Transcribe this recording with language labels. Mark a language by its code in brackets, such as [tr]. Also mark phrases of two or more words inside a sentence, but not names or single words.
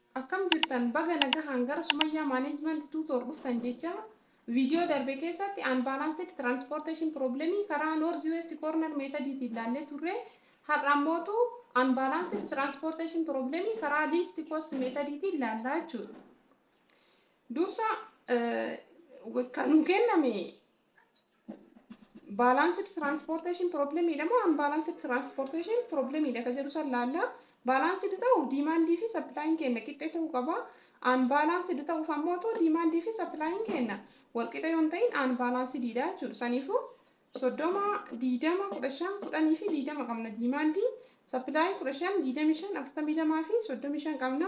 [om] Akkam jirtan baga nagahaan gara Sumayyaa [en] Management Tutor [om] dhuftan jecha viidiyoo darbe keessatti [en] unbalanced transportation problem [om] karaa [en] North West Corner [om] methodiitiin ilaallee turre har'a ammootu [en] unbalanced transportation problem [om] karaa [en] least cost [om] methodiitiin ilaallaa jechuudha. Dursa kan kenname [en] balanced transportation problem [om] jedhamu [en] unbalanced transportation problem [om] kan jedhu san laalla. Balanced ta'u demand fi supply kenna qixxee ta'uu qaba. Unbalanced ta'uuf ammoo demand fi supply kenna wal qixa yoon ta'in unbalanced dha jechuudha. Saniifuu 30 20 15 10 fi 20 qabna [en] demand supply [om] 15 25 42 fi 35 qabna.